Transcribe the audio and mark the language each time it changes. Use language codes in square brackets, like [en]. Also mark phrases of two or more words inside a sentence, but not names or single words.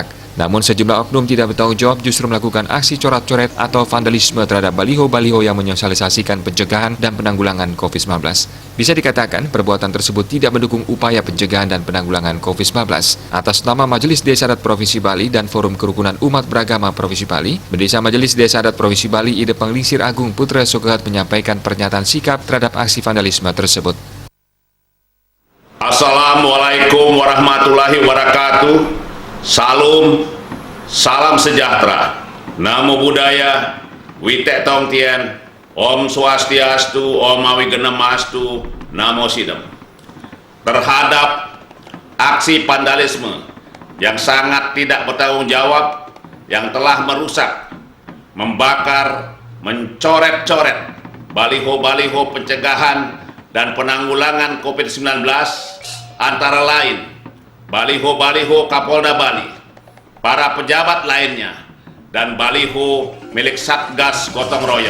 [id] Namun sejumlah oknum tidak bertanggung jawab justru melakukan aksi coret-coret atau vandalisme terhadap baliho-baliho yang menyosialisasikan pencegahan dan penanggulangan COVID-19. Bisa dikatakan perbuatan tersebut tidak mendukung upaya pencegahan dan penanggulangan COVID-19. Atas nama Majelis Desa Adat Provinsi Bali dan Forum Kerukunan Umat Beragama Provinsi Bali, Bendesa Majelis Desa Adat Provinsi Bali Ide Penglingsir Agung Putra Sogehat menyampaikan pernyataan sikap terhadap aksi vandalisme tersebut. [ar] السلام عليكم ورحمة الله وبركاته. [id] Salam sejahtera, [pi] Namo Buddhaya, [ban] Witek Tong Tien, Om Swastiastu, Om Awigenemastu, Namo Sidem. [id] Terhadap aksi vandalisme yang sangat tidak bertanggung jawab, yang telah merusak, membakar, mencoret-coret baliho-baliho pencegahan dan penanggulangan COVID-19, antara lain baliho-baliho Kapolda Bali, para pejabat lainnya, dan baliho milik Satgas Gotong Royong.